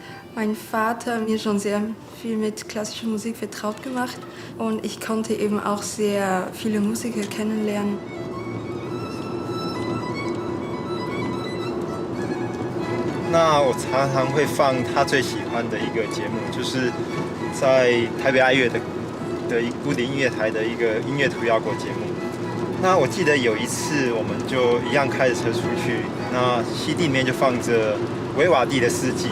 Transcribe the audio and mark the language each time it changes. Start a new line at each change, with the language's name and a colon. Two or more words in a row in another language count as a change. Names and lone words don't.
German: mein Vater mir schon sehr viel mit klassischer Musik vertraut gemacht und ich konnte eben auch sehr viele Musiker kennenlernen.
Chinese: 那我常常会放他最喜欢的一个节目，就是在台北爱乐的古典音乐台的一个音乐涂鸦国节目。那我记得有一次，我们就一样开着车出去，那CD里面就放着维瓦蒂的《四季》。